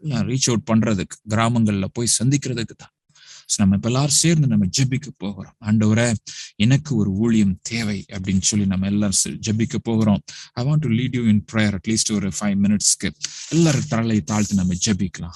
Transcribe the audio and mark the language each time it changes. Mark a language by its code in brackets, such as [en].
[ta] Reach out பண்றதுக்கு, கிராமங்கள்ல போய் சந்திக்கிறதுக்கு தான். நம்ம இப்ப எல்லாரும் சேர்ந்து நம்ம ஜெபிக்க போகிறோம். ஆண்டவரே எனக்கு ஒரு ஊழியம் தேவை அப்படின்னு சொல்லி நம்ம எல்லாரும் ஜெபிக்க போகிறோம். [en] I want to lead you in prayer at least [ta] ஒரு [en] 5 minutesக்கு. [ta] எல்லாரும் தலை தாழ்த்து நம்ம ஜெபிக்கலாம்.